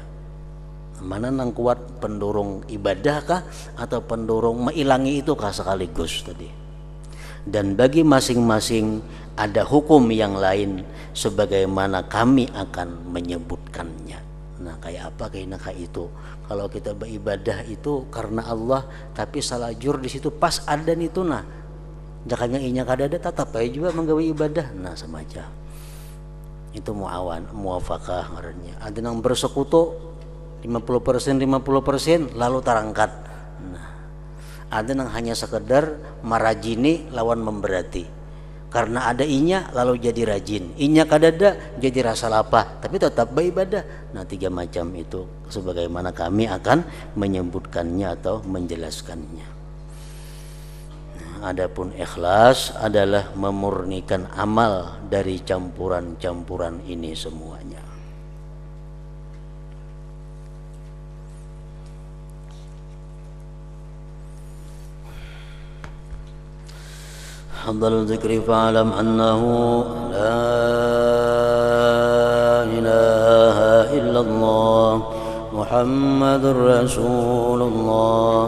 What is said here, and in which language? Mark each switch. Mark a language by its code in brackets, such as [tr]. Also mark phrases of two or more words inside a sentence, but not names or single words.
[bjn] Mana nang kuat, pendorong ibadah kah atau pendorong mengilangi itu kah sekaligus tadi. [id] Dan bagi masing-masing ada hukum yang lain sebagaimana kami akan menyebutkannya. [bjn] Nah, kayak apa kayak itu? Kalau kita beribadah itu karena Allah tapi salah jur di situ pas adan itu, nah jakanya inya kadada tetap aja juga menggawe ibadah. Nah, semacam itu muafakah ngarannya. [id] Ada yang bersekutu 50% lalu terangkat. [bjn] Nah, ada yang hanya sekedar marajini lawan memberati. Karena ada inya lalu jadi rajin, inya kadada jadi rasa lapah, tapi tetap beribadah. [id] Nah, 3 macam itu sebagaimana kami akan menyebutkannya atau menjelaskannya. Adapun ikhlas adalah memurnikan amal dari campuran-campuran ini semuanya. [ar] هذا الذكر فاعلم أنه لا إله إلا الله محمد رسول الله.